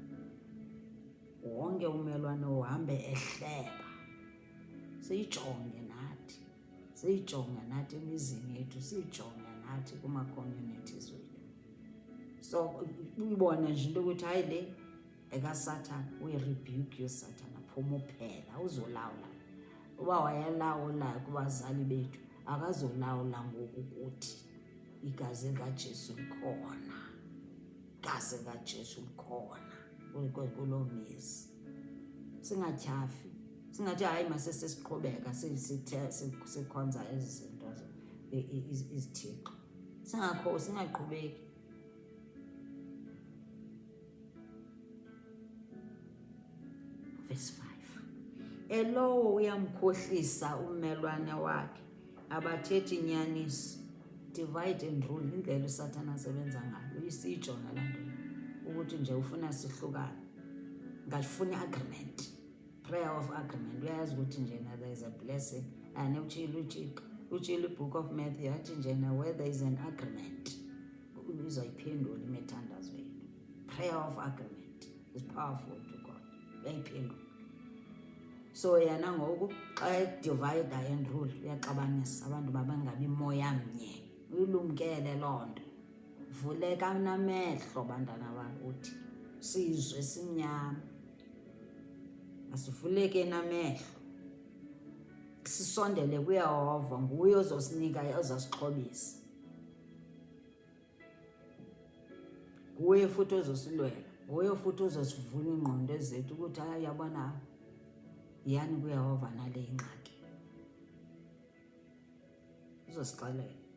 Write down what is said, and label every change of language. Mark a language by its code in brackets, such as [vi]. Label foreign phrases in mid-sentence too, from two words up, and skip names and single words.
[xh] Wonke ummelwane uhambe ehleba. Siyijonge nathi emizini yethu, siyijonge nathi kuma-communities wethu. So uyibone nje into yokuthi hayi le ekaSathana, [en] we rebuke you Sathana, [xh] phuma uphela, uzolawula. Uba wayelawulayo kubazali bethu, akazolawula ngoku kuthi. Igazi likaJesu likhona, igazi likaJesu likhona kuloo mizi. Singatyhafi, singathi hayi masesesiqhubeka sikhonza ezi zinto izithixo. Singaqhubeki. verse 5. Elowo uyamkhohlisa ummelwane wakhe, abathethi inyaniso. [en] Divide and rule, [xh] indlela uSathane asebenza ngayo. Isiyijonga laa nto ukuthi nje ufuna sihlukane, ngafuni agreement, [en] prayer of agreement. [xh] Uyayazi ukuthi njena [en] there is a blessing. And [xh] utshilo [en] ibook of Matthew [xh] athi njena [en] where there is an agreement [xh] uzoyiphendula imithandazo yenu. [en] Prayer of agreement is powerful to God. [xh] Uyayiphendula. So yena ngoku xa [en] divide and rule [xh] uyaxabanisa abantu babangabi moya mnye. Uyilumkele loo nto. Vuleka namehlo bantwana bami, uthi sizwe simnyama. Asivuleke namehlo, sisondele kuYehova, nguye ozosinika, ozosixhobisa, nguye futhi ozosilwela, nguye futhi ozosivula ingqondo zethu ukuthi uyabona yani kuYehova nale ingxaki, uzosixelela.